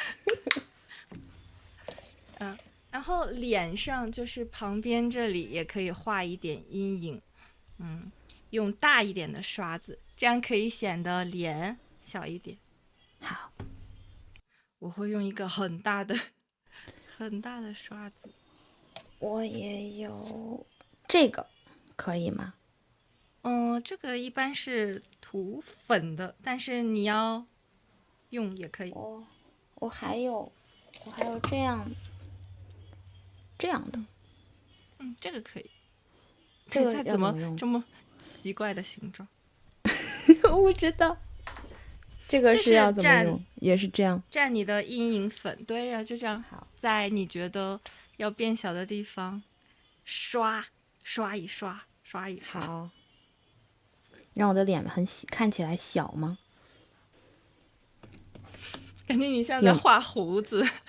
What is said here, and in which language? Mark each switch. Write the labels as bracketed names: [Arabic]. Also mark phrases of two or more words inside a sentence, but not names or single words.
[Chinese] 然後臉上就是旁邊這裡也可以畫一點陰影，用大一點的刷子，這樣可以顯得臉小一點。好，我會用一個很大的刷子。我也有這個，可以嗎？这個一般是塗粉的，但是你要用也可以。我還有這樣的，這個可以。這個它怎么这么奇怪的形狀？我不知道。這個是要怎麼用？也是這樣。蘸你的陰影粉，對呀，就這樣。好，在你覺得要變小的地方刷一刷。好。讓我的臉看起來小嗎？感覺你像在畫鬍子。